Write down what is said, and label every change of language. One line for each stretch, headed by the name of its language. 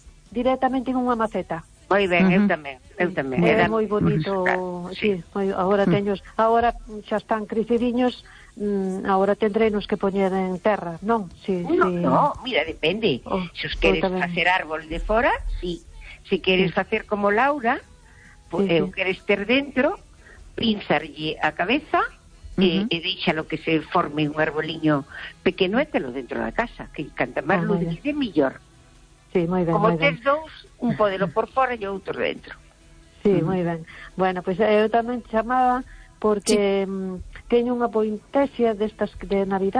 Galician: Directamente en unha maceta. Moi ben, eu tamén. É moi bonito. Agora teño, agora xa están crecidiños.
Spanish: Ahora tendremos que poner en terra, ¿no?
Galician: Mira, depende. Si os queres hacer árbol de fora, sí. Si queres hacer como Laura, pues, queres ter dentro, pinzarlle a cabeza, E deixa lo que se forme un arboliño pequeno e telo dentro da casa, que canta máis luz, dice millor. Sí, moi ben. Como tes dous, un podelo por fora e outro dentro. Sí, moi ben. Bueno, pois pues, eu tamén chamaba porque teño unha poinsettia destas de Navidad.